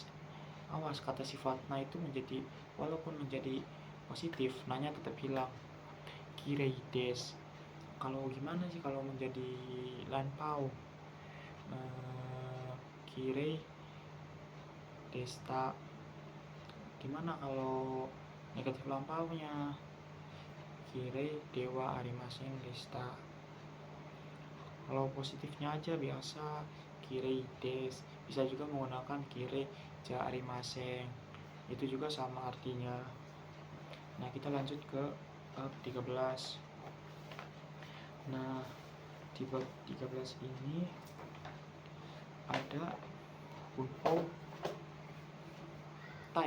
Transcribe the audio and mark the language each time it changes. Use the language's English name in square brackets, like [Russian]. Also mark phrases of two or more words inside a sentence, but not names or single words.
[Indonesian] Awas, kata sifatnya itu menjadi, walaupun menjadi positif, nanya tetap hilang [Japanese] きれいです. [Indonesian] Kalau gimana sih kalau menjadi lampau? [Japanese] きれいでした. [Indonesian] Gimana kalau negatif lampaunya? [Japanese] きれいではありませんでした. [Indonesian] Kalau positifnya aja biasa [Japanese] きれいです. [Indonesian] Bisa juga menggunakan [Japanese] きれいじゃありません. [Indonesian] Itu juga sama artinya. Nah, kita lanjut ke bab 13. Nah, di bab 13 ini ada bunpou tai.